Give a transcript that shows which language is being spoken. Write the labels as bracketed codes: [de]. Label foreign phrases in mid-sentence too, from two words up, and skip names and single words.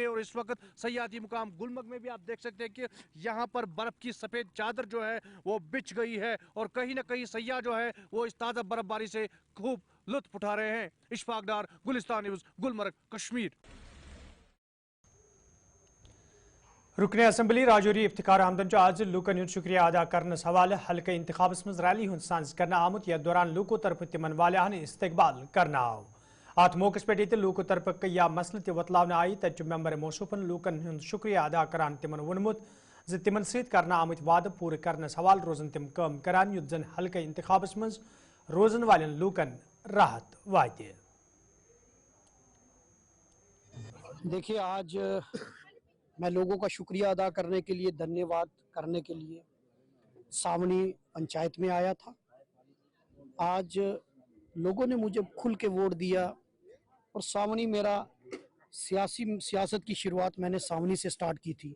[hi] और इस वक्त सयाहती मुकाम गुलमर्ग में भी आप देख सकते हैं कि यहाँ पर बर्फ की सफेद चादर जो है वो बिछ गई है और कहीं ना कहीं सयाह जो है वो इस ताज़ा बर्फबारी से खूब लुत्फ उठा रहे हैं। इशफाक डार, गुलिस्तान न्यूज़, गुलमर्ग, कश्मीर। [ks] रुकने असम्बली राजौरी इफ्तिखार अहमदन आज लूकन हुंद शुक्रिया अदा करनस हवाले हल्के इंतखाबस मज रैली हुंद सांस करना आमुत। यथ दौरान लूको तरफ तिमन वालियान इस्तकबाल करना आव। अत मौके पे ये लूको तरफ कया मसल त वतलावन आई तत मेंबर मौसूफन लूकन हुंद शुक्रिया अदा करान तिमन वोनमुत ज तिमन सत करना आमुत वाद पूरे करनस हवाल रोजन तिम काम करान युत जन हल्के इंतखाबस मज रोजन वालन लूकन राहत वाते। [hi] देखिए, आज मैं लोगों का शुक्रिया अदा करने के लिए, धन्यवाद करने के लिए सावनी पंचायत में आया था। आज लोगों ने मुझे खुल के वोट दिया और सावनी मेरा सियासत की शुरुआत मैंने सावनी से स्टार्ट की थी।